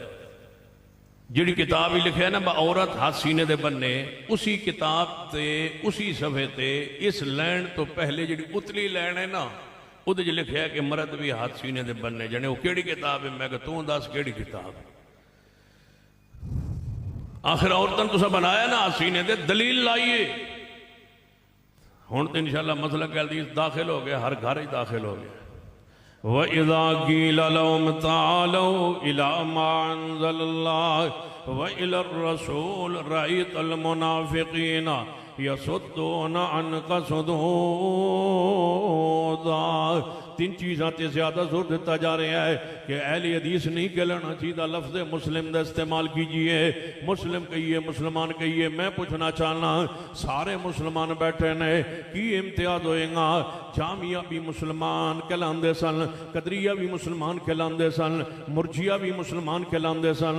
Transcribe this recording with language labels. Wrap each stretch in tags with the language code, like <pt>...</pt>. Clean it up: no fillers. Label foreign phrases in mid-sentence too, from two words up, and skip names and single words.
<pa>جیہڑی کتاب ہی لکھا ہے نا عورت ہتھ سینے دے بنھنے، اسی کتاب تے اسی صفحے تے اس لین تو پہلے جیہڑی اتلی لین ہے نا اوہدے چ لکھا ہے کہ مرد بھی ہتھ سینے دے بنھنے. جانے او کیہڑی کتاب ہے؟ میں تو دس کیہڑی کتاب ہے? آخر عورتاں تسا بنایا نا ہتھ سینے دے، دلیل لائیے. ہن تو انشاءاللہ مسئلہ گل داخل ہو گیا، ہر گھر ہی داخل ہو گیا.</pa> <ar>وإذا قيل لهم تعالوا إلى ما أنزل الله وإلى الرسول رأيت المنافقين يصدون عنك صدودا.</ar> <ur>تین چیزوں پر زیادہ زور دتا جا رہا ہے کہ اہل حدیث نہیں کہنا چاہیے. لفظ مسلم کا استعمال کیجیے، مسلم کہیے، مسلمان کہیے.</ur> <pa>میں پوچھنا چاہنا سارے مسلمان بیٹھے نے کی امتیاز ہوئے گا? جامعہ بھی مسلمان کہلاتے سن، قدریہ بھی مسلمان کہلاتے سن، مرجیہ بھی مسلمان کہلاتے سن.</pa>